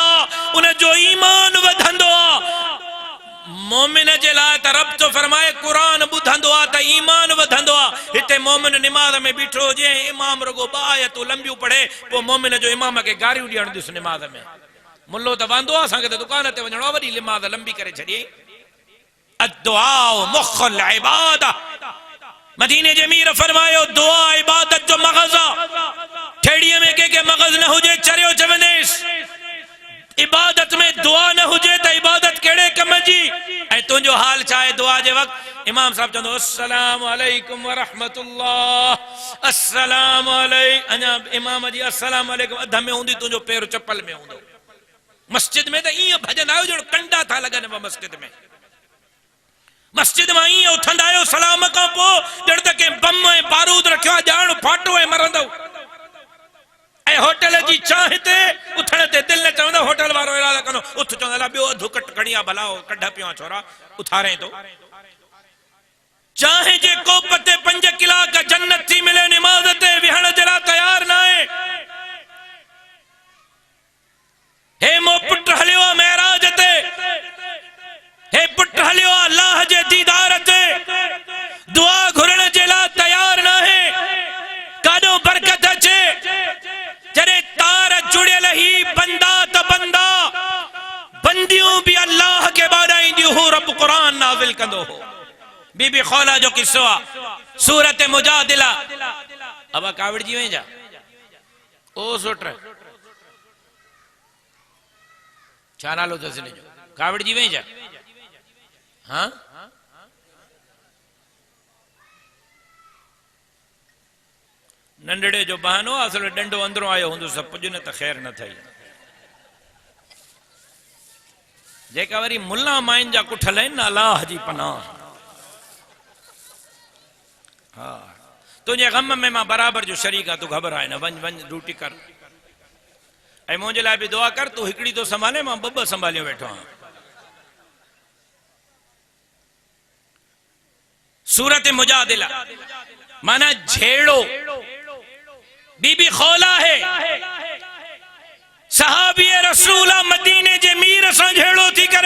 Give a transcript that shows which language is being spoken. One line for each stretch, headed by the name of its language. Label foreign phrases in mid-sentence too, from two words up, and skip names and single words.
Sindhi: उन जो ईमान वधंदो आ मोमिन जे लाए त रब तो फरमाए कुरान बुधंदो आ त ईमान वधंदो आ हिते मोमिन निमाज में बीठो जे इमाम रुगो बा आयत लंबियूं पढ़े पो मोमिन जो इमाम के गारियूं ॾियण दिस निमाज में मुल्लो त वांदो आ असांखे त दुकान ते वञणो वरी निमाज लंबी करे छॾी
Arabic: الدعاء مخ العبادة
Sindhi: मदीने जे मीर फरमायो दुआ इबादत जो मग़ज़ आ ठेड़ीअ में के मग़ज़ न हुजे चरियो चवंदेस इबादत में दुआ न हुजे त इबादत केड़े कम जी ऐ तुझो हाल चाहे दुआ जे वक्त इमाम साहब चंदो
Arabic: السلام عليكم ورحمة الله السلام عليكم
Sindhi: अना इमाम जी
Arabic: السلام عليكم
Sindhi: अध में हुंदी तुझो पैर चप्पल में हुंदो मस्जिद में तो ये भजन आयो जो कंडा था लगन मस्जिद में ई उथंदा आयो सलाम का पो जड़ तक बम है बारूद रखियो जान फाटो है मरंदो ऐं होटल जी चाह ते उथण ते दिल न चवंदो होटल वारो इरादा कंदो उथ चवंदा अला ॿियो अधु कट खणी आ भला कढ पियो छोरा उथारे तो चाहे जे कोप ते 5 कलाक जन्नत थी मिले निमाज ते विहण जे लाइ तयार न आहे हे मो पुट हलियो महराज ते हे पुट हलियो अल्लाह जे दीदार ते दुआ घुरण जे लाइ तयार न आहे काॾो बरकत अचे जॾहिं तार जुड़ियल ही बंदा त बंदा बंदियूं भी अल्लाह के बाॾाईंदियूं हो रब कुरान नाज़िल कंदो हो बीबी खौला जो किस्सो आहे सूरत मुजादिला अब कावड़ जी वहीं जा ओ सुट छा नालो अथसि हिन जो कावड़ जी वहीं जा हाँ नंढड़े जो बहानो असल डंडो अंदरों आयो हूंदो सब पुज न त ख़ैर न थई जेका वरी मुल्ला माइन जा कुठल आहिनि न अल्लाह जी पनाह हाँ तुझे गम में मां बराबर जो शरीक आ तू घबराए न वन वन ड्यूटी कर ऐं मुंहिंजे लाइ भी दुआ कर तू हिकड़ी तो संभाले मां ॿ संभालियो वेठो आहियां सूरत मुजादिला माना झेड़ो बीबी खौला है सहाबी रसूल मदीने जे मीर सां झेड़ो थी करे